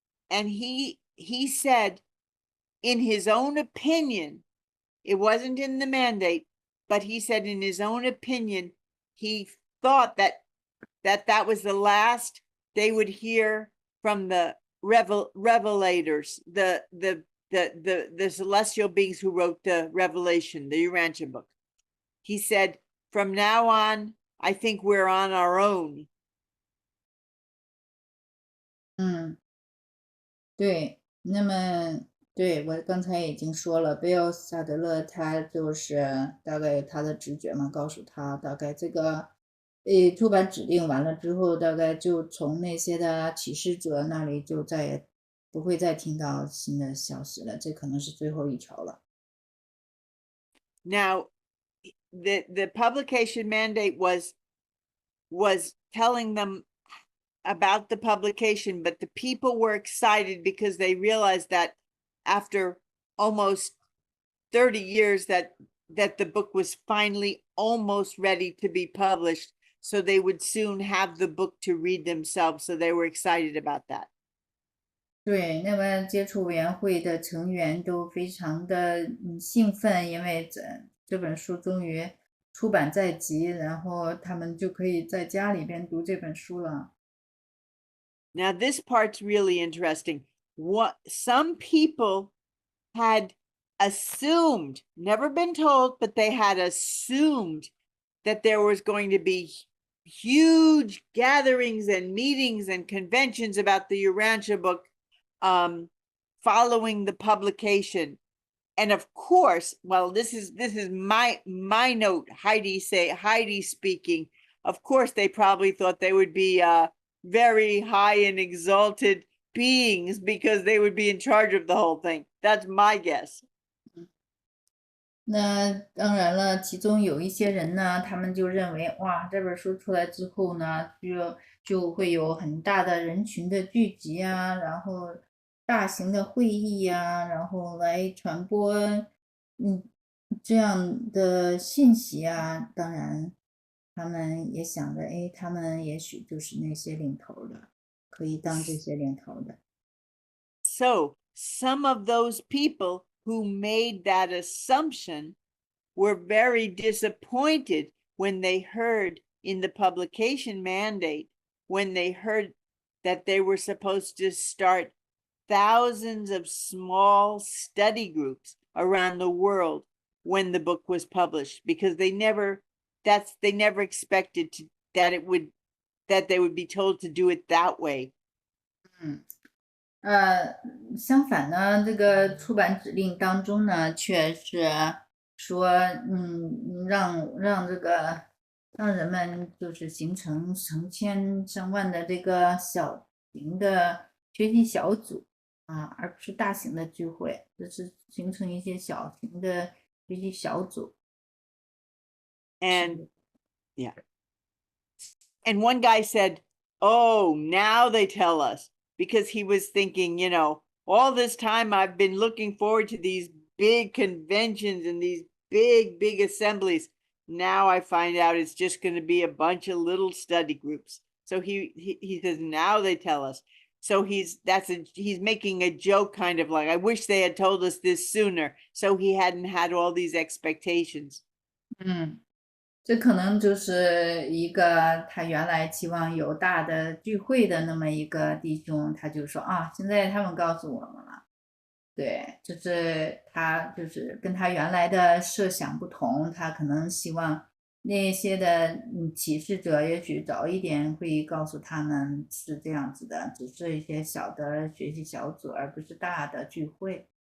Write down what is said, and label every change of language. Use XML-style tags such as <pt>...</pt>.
<en>And he said, in his own opinion, it wasn't in the mandate, but he said in his own opinion, he thought that was the last they would hear from the revelators, the celestial beings who wrote the Revelation, the Urantia book. He said, from now on, I think we're on our own.</en> <zh>对，那么对我刚才已经说了，贝尔萨德勒他就是大概他的直觉嘛，告诉他大概这个出版指令完了之后，大概就从那些的启示者那里就再也不会再听到新的消息了，这可能是最后一条了。</zh> <en>Now, the publication mandate was telling them about the publication, but the people were excited because they realized that after almost 30 years that the book was finally almost ready to be published, so they would soon have the book to read themselves, so they were excited about that.</en> <zh>对，那么接触委员会的成员都非常的兴奋，因为这本书终于出版在即，然后他们就可以在家里边读这本书了。</zh> <en>Now this part's really interesting. What some people had assumed, never been told, but they had assumed that there was going to be huge gatherings and meetings and conventions about the Urantia book following the publication. And of course, well, this is my note, Heidi speaking. Of course, they probably thought they would be very high and exalted beings because they would be in charge of the whole thing. That's my guess.</en> <zh>那当然了，其中有一些人呢，他们就认为，哇，这本书出来之后呢，就会有很大的人群的聚集啊，然后大型的会议呀，然后来传播这样的信息啊。当然，他们也想着，哎，他们也许就是那些领头的，可以当这些领头的。</zh> <en>So some of those people who made that assumption were very disappointed when they heard in the publication mandate, when they heard that they were supposed to start thousands of small study groups around the world when the book was published, because they never expected that they would be told to do it that way.</en> <zh>相反呢，这个出版指令当中呢，却是说，让人们就是形成成千上万的这个小型的学习小组啊，而不是大型的聚会，就是形成一些小型的学习小组。</zh> <en>And yeah. And one guy said, oh, now they tell us, because he was thinking, you know, all this time I've been looking forward to these big conventions and these big assemblies. Now I find out it's just going to be a bunch of little study groups. So he says, now they tell us. So he's making a joke, kind of like, I wish they had told us this sooner, so he hadn't had all these expectations.</en> <zh>这可能就是一个他原来期望有大的聚会的那么一个弟兄，他就说啊，现在他们告诉我们了，对，就是他就是跟他原来的设想不同，他可能希望那些的启示者也许早一点会告诉他们是这样子的，只是一些小的学习小组，而不是大的聚会。</zh>